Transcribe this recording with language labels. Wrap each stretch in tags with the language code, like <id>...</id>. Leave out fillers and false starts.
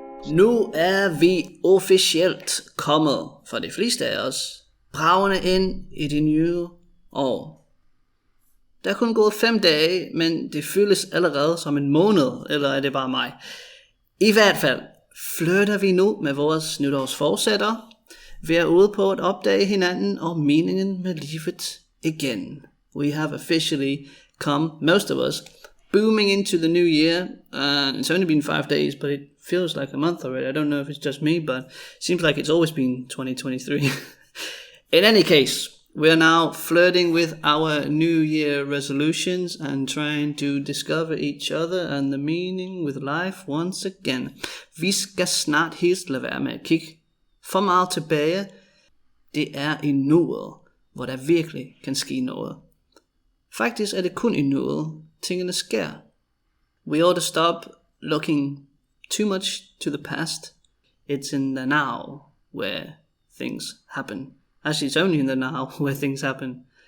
<da>Nu er vi officielt kommet, for de fleste af os, bragende ind i det nye år. Der er kun gået 5 dage, men det føles allerede som en måned, eller er det bare mig? I hvert fald flytter vi nu med vores nytårsforsætter. Vi er ude på at opdage hinanden og meningen med livet igen.</da> <en>We have officially come, most of us, booming into the new year. It's only been 5 days, but it feels like a month already. I don't know if it's just me, but it seems like it's always been 2023. In any case, we are now flirting with our New Year resolutions and trying to discover each other and the meaning with life once again.</en> <da>Vi skal snart helst lade være med at kigge for meget tilbage. Det er i nuet, hvor der virkelig kan ske noget. Faktisk er det kun i nuet, tingene sker.</da> <en>We ought to stop looking too much to the past. It's in the now where things happen. Actually, it's only in the now where things happen.</en>